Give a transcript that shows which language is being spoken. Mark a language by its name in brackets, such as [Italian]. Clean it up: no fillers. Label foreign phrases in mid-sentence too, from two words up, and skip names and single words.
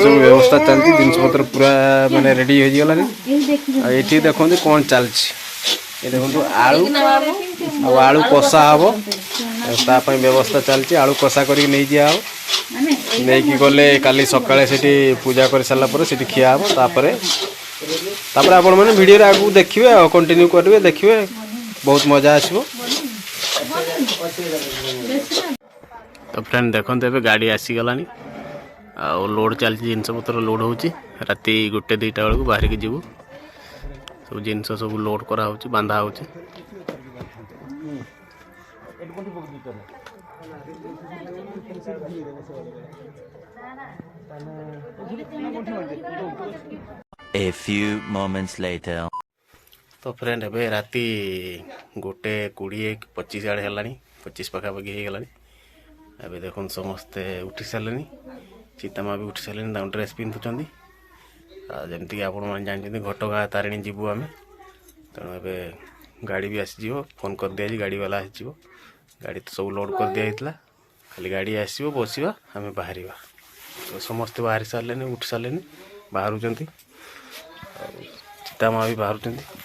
[Odia] ସବୁ ବ୍ୟବସ୍ଥା ଚାଲିଛି ଜିନିଷ ପତ୍ର ପୁରା ମାନେ ରେଡି ହେଇଗଲାଣି ଆଉ ଏଠି ଦେଖନ୍ତୁ କ'ଣ ଚାଲିଛି ଏ ଦେଖନ୍ତୁ ଆଳୁ ଆଉ ଆଳୁ କଷା ହବ ତା ପାଇଁ ବ୍ୟବସ୍ଥା ଚାଲିଛି ଆଳୁ କଷା କରିକି ନେଇଯିବା ହବ ନେଇକି ଗଲେ କାଲି ସକାଳେ ସେଠି ପୂଜା କରି ସାରିଲା ପରେ ସେଠି ଖିଆ ହବ ତାପରେ ଆପଣମାନେ ଭିଡ଼ିଓରେ ଆଗକୁ ଦେଖିବେ ଆଉ କଣ୍ଟିନ୍ୟୁ କରିବେ ଦେଖିବେ ବହୁତ ମଜା ଆସିବ ତ ଫ୍ରେଣ୍ଡ ଦେଖନ୍ତୁ ଏବେ ଗାଡ଼ି ଆସିଗଲାଣି ଆଉ ଲୋଡ଼ ଚାଲିଛି ଜିନିଷ ପତ୍ର ଲୋଡ଼ ହେଉଛି ରାତି 1-2ଟା ବେଳକୁ ବାହାରିକି ଯିବୁ ସବୁ ଜିନିଷ ସବୁ ଲୋଡ଼ କରାହେଉଛି ବାନ୍ଧା ହେଉଛି [English] A few moments later. [Odia] ତ ଫ୍ରେଣ୍ଡ ଏବେ ରାତି 1:20-25 ଆଡ଼େ ହେଲାଣି 25 ପାଖାପାଖି ହେଇଗଲାଣି ଏବେ ଦେଖନ୍ତୁ ସମସ୍ତେ ଉଠି ସାରିଲେଣି ଚିତାମା ବି ଉଠି ସାରିଲେଣି ତାଙ୍କ ଡ୍ରେସ୍ ପିନ୍ଧୁଛନ୍ତି ଆଉ ଯେମିତିକି ଆପଣମାନେ ଜାଣିଛନ୍ତି ଘଟଗାଁ ତାରିଣୀ ଯିବୁ ଆମେ ତେଣୁ ଏବେ ଗାଡ଼ି ବି ଆସିଯିବ ଫୋନ୍ କରିଦିଆଯାଇଛି ଗାଡ଼ିବାଲା ଆସିଯିବ ଗାଡ଼ି ତ ସବୁ ଲୋଡ଼ କରିଦିଆଯାଇଥିଲା ଖାଲି ଗାଡ଼ି ଆସିବ ବସିବା ଆମେ ବାହାରିବା ତ ସମସ୍ତେ ବାହାରି ସାରିଲେଣି ଉଠି ସାରିଲେଣି ବାହାରୁଛନ୍ତି ଆଉ ଚିତାମା ବି ବାହାରୁଛନ୍ତି